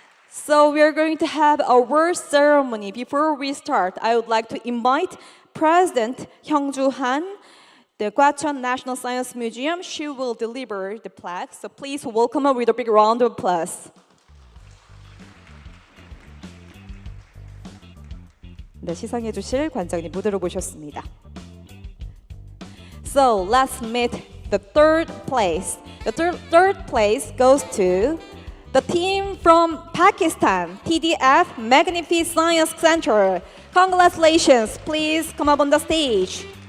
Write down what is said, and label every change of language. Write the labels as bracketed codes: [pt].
[en] So we are going to have a award ceremony. Before we start, I would like to invite President Hyungjoo, the Gwacheon National Science Museum. She will deliver the plaque. So please welcome her with a big round of applause. [ko] 네, 시상해 주실 관장님 무대로 모셨습니다. [en] So let's meet the third place. The third place goes to the team from Pakistan, TDF Magnificent Science Center. Congratulations, please come up on the stage.